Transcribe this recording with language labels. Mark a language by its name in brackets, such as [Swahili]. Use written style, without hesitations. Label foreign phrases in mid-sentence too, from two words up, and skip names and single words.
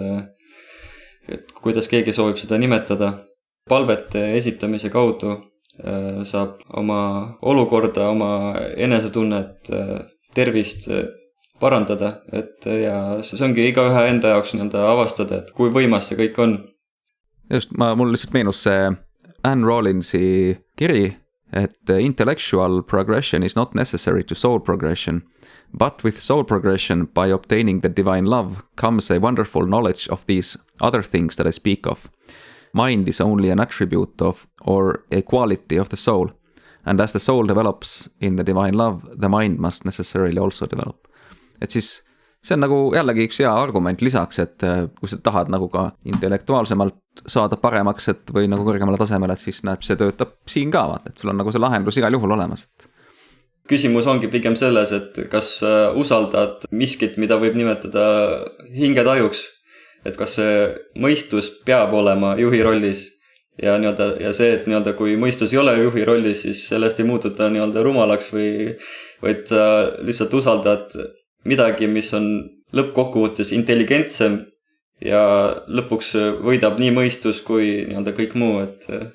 [Estonian] et kuidas keegi soovib seda nimetada, palvete esitamise kaudu, saab oma olukorda, oma enesetunnet, tervist parandada, et ja see ongi igaühe enda jaoks nii-öelda avastada, et kui võimas see kõik on. Just, mul lihtsalt meenus see Anne Rawlinsi kiri, et [English] intellectual progression is not necessary to soul progression, but with soul progression by obtaining the divine love comes a wonderful knowledge of these other things that I speak of. Mind is only an attribute of or a quality of the soul, and as the soul develops in the divine love, the mind must necessarily also develop. [Estonian] Et siis see on nagu jällegi üks hea argument lisaks, et kui sa tahad nagu ka intellektuaalsemalt saada paremaks, et või nagu kõrgemale tasemele, et siis näed, see töötab siin ka, vaat, et sul on nagu see lahendus igal juhul olemas. Küsimus ongi pigem selles, et kas usaldad miskit, mida võib nimetada hingetajuks, et kas see mõistus peab olema juhi rollis ja nii-öelda, ja see, et nii-öelda kui mõistus ei ole juhi rollis, siis sellest ei muututa nii-öelda rumalaks või vaid sa lihtsalt usaldad midagi, mis on lõppkokkuvõttes intelligentsem ja lõpuks võidab nii mõistus kui nii-öelda kõik muu, et